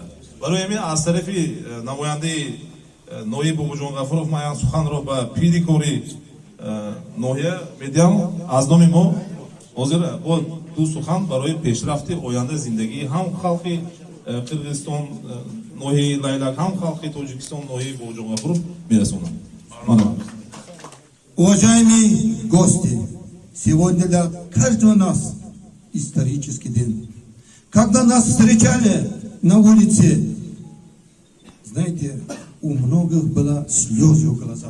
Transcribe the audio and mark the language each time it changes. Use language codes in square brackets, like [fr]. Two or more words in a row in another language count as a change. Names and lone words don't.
[tg] Барои ҳамин аз тарафи намояндаи ноиб Бобоҷон Ғафуров ман суханро ба пири кори ноҳия медиҳам. Аз номи мо ҳозир бо ду сухан барои пешрафти оянда зиндагии ҳам халқи Кыргызстон ноҳияи Лайлак, ҳам халқи Тоҷикистон ноҳияи Бобоҷон Ғафуров мерасонам. [ru] Уважаемые гости, сегодня для каждого нас исторический день. Когда нас встречали на улице, знаете, у многих было слезы в глазах.